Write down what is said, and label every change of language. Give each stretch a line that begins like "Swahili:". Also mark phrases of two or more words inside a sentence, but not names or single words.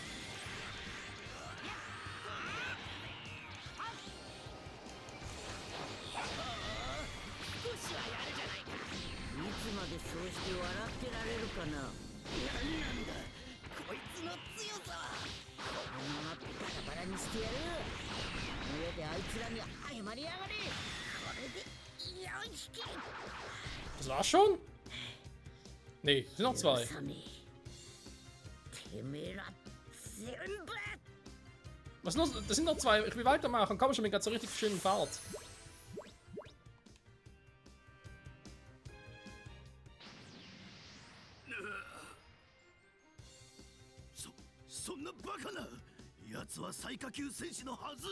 Japanese: 少しはやるじゃないか。いつまでそうして笑ってられるかな。何なんだこいつの強さは。このままバラバラにしてやる。上であいつらに謝りやがれ。これで4匹。
German: Das war's schon? Nee, es sind noch 2.
Japanese: てめえら全部
German: Was noch? Das sind noch 2. Ich will weitermachen. Komm schon mit so richtig schönen Fahrt. !
Japanese: そんなバカな奴は最下級戦士のはず。